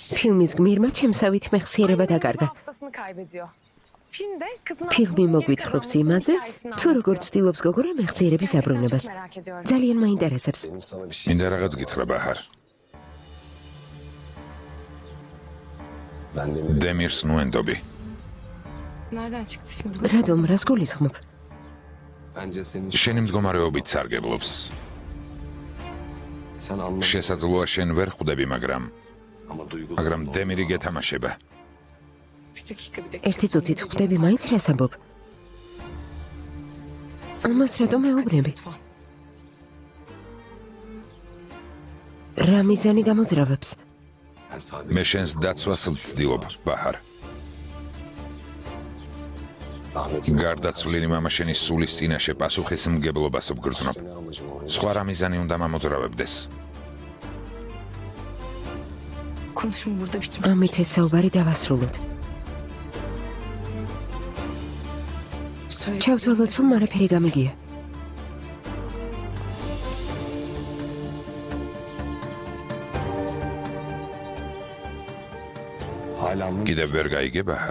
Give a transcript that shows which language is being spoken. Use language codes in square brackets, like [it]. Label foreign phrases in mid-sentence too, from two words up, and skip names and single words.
[ka] ფილმის გმირმა ჩემსავით მეხსიერება დაკარგა. [tr] Hafızasını kaybediyor. Filmde kızın [ka] ფილმი მოგვითხრობს იმაზე, თუ როგორ ცდილობს გოგორა მეხსიერების დაბრუნებას. [tr] merak ediyorum. [ka] ძალიან მაინტერესებს. მინდა რაღაც გითხრა ბაჰარ. დემირს ნუენდობი. [tr] Nereden çıktı şimdi? [ka] რატომ, რას გულისხმობ? შენი მდგომარეობით სარგებლობს. შესაძლოა შენ ვერ ხვდები, მაგრამ დემირი გეთამაშება. [tr] Bir dakika. [ka] ერთი წუთით ხვდები მაინც რას ამბობ? ამას რატომ მეუბნები? რა მიზანი გამოძრავებს? მე შენს დაცვას ვცდილობ, ბაჰარ. გარდაცვლილი მამა შენის სულის წინაშე პასუხისმგებლობას ვგრძნობ. სხვა რა მიზანი უნდა მამოძრავებდეს? [tr] Konuşma burada bitmez. [ka] ამით ეს საუბარი დავასრულოთ. ჩავთვალოთ, რომ არაფერი გამიგია. კიდევ ვერ გაიგე, ბაჰარ.